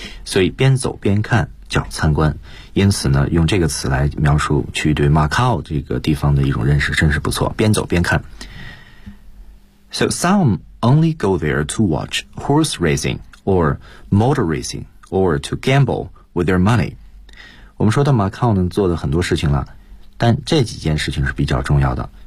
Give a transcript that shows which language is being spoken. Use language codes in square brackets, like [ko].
[zh] 所以边走边看叫参观，因此呢，用这个词来描述去对 Macau 这个地方的一种认识，真是不错。边走边看。 [en] So some only go there to watch horse racing or motor racing or to gamble with their money. [zh] 我们说到 Macau 呢，做的很多事情了，但这几件事情是比较重要的。